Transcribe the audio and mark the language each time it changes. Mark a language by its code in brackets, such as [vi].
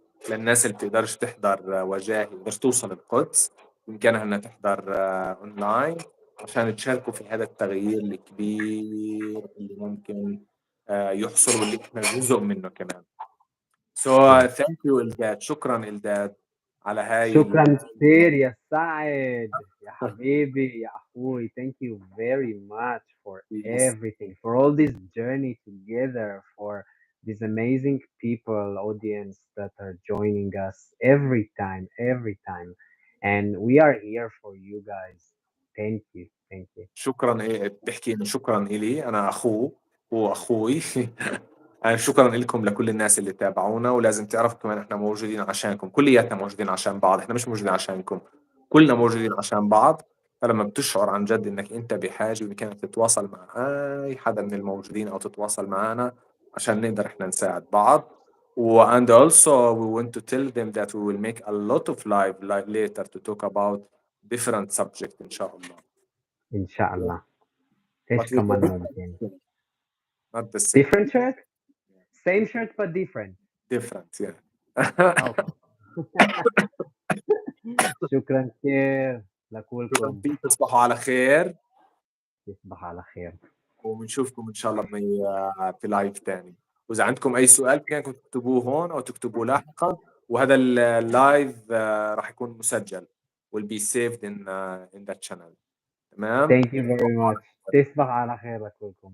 [ar] للناس اللي بتقدرش تحضر وجاهي بتقدرش توصل القدس، بإمكانها إنها تحضر أونلاين عشان تشاركوا في هذا التغيير الكبير اللي ممكن يحصل، واللي إحنا جزء منه كمان. [en] So Yes. thank you Eldad, [ar] شكرا [en] Eldad. [ar] على هاي شكرا كثير يا سعد يا حبيبي يا أخوي. [en] Thank you very much for everything, for all this journey together, for these amazing people, audience that are joining us every time. And we are here for you guys. Thank you. Thank you. [ar] شكرا بتحكي إنه شكرا إلي أنا أخوه وأخوي. شكرا لكم لكل الناس اللي تابعونا، ولازم تعرفوا كمان احنا موجودين عشانكم، كلياتنا موجودين عشان بعض، احنا مش موجودين عشانكم، كلنا موجودين عشان بعض. فلما بتشعر عن جد انك انت بحاجة بامكانك تتواصل مع اي حدا من الموجودين او تتواصل معنا عشان نقدر احنا نساعد بعض. [en] And also we want to tell them that we will make a lot of live later to talk about different subject [ar] إن شاء الله. إن شاء الله. [en] But [ar] إيش كمان ممكن؟ [en] not the same. Different shirt? Same shirt but different. Different, yeah. Okay. [ar] شكرا كثير لكلكم. تصبحوا على خير تصبح على خير. وبنشوفكم ان شاء الله في لايف تاني. واذا عندكم اي سؤال فيكم تكتبوه هون او تكتبوه لاحقا، وهذا اللايف راح يكون مسجل [en] will be saved in that channel. [ar] تمام. [en] Thank you very much. [ar] تصبح على خير لكلكم.